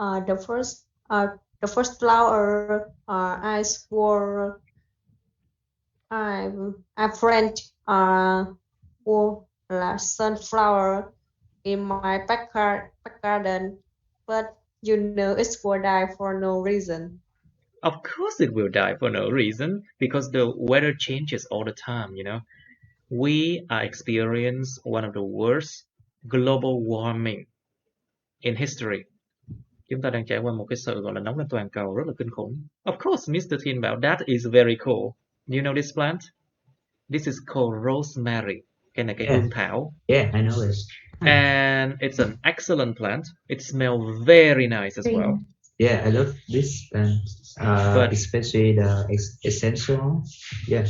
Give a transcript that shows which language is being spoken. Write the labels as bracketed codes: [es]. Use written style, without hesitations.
[en] The first flower, I swore I French, or sunflower in my back garden, but it will die for no reason. Of course it will die for no reason, because the weather changes all the time, We are experiencing one of the worst global warming in history. [vi] Chúng ta đang trải qua một cái sự gọi là nóng lên toàn cầu rất là kinh khủng. [en] Of course, Mr. Thiên bảo that is very cool. You know this plant? This is called rosemary. [vi] Cái này cái hương thảo. [en] Yeah, I know it. And it's an excellent plant. It smells very nice as well. Yeah, I love this plant, But especially the essential. Yeah.